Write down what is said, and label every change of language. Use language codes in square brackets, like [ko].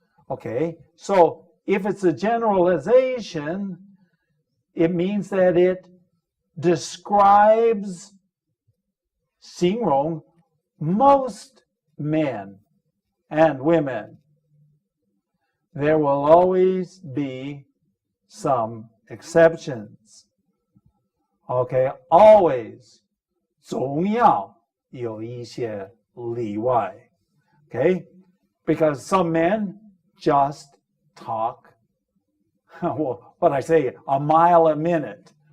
[en] Okay, so if it's a generalization, it means that it describes [zh] 形容 [en] most men and women. There will always be some exceptions. Okay, always [zh] 总要有一些例外. [en] Okay, because some men just talk, well, what I say, a mile a minute.